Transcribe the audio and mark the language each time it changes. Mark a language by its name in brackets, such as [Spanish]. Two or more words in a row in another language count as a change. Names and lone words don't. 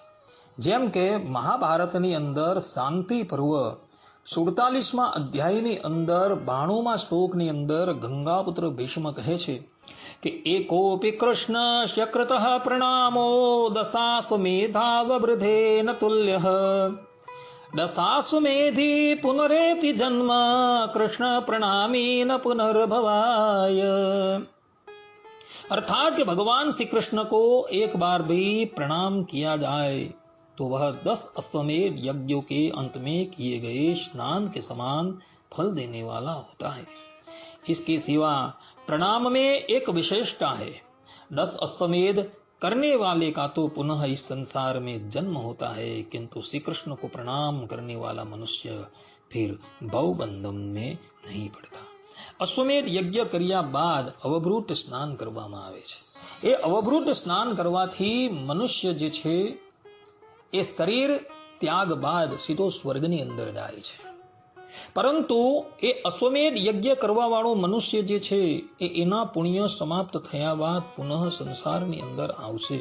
[Gujarati] જેમ કે મહાભારતની અંદર શાંતિ પર્વ 47મા અધ્યાયની અંદર 92મા શ્લોકની અંદર ગંગાપુત્ર ભીષ્મ કહે છે કે [Sanskrit] એકોપી કૃષ્ણ શક્રતઃ પ્રણામો દશાશ્વમેધાવૃધેન તુલ્યઃ દશાશ્વમેધી પુનરેતિ જન્મ कृष्ण प्रणामी न पुनर्भवाय. [Hindi] अर्थात कि भगवान श्री कृष्ण को एक बार भी प्रणाम किया जाए तो वह 10 अश्वमेध यज्ञों के अंत में किए गए स्नान के समान फल देने वाला होता है. इसके सिवा प्रणाम में एक विशेषता है. 10 अश्वमेध करने वाले का तो पुनः इस संसार में जन्म होता है, किंतु श्री कृष्ण को प्रणाम करने वाला मनुष्य फिर भवबंधन में नहीं पड़ता. [Gujarati] અશ્વમેધ યજ્ઞ કર્યા બાદ અવભૃત સ્નાન કરવામાં આવે છે. એ અવભૃત સ્નાન કરવાથી મનુષ્ય જે છે એ શરીર ત્યાગ બાદ સીધો સ્વર્ગની અંદર જાય છે. પરંતુ એ અશ્વમેધ યજ્ઞ કરવા વાળો મનુષ્ય જે છે એ એના પુણ્ય સમાપ્ત થયા બાદ પુનઃ સંસારની અંદર આવશે.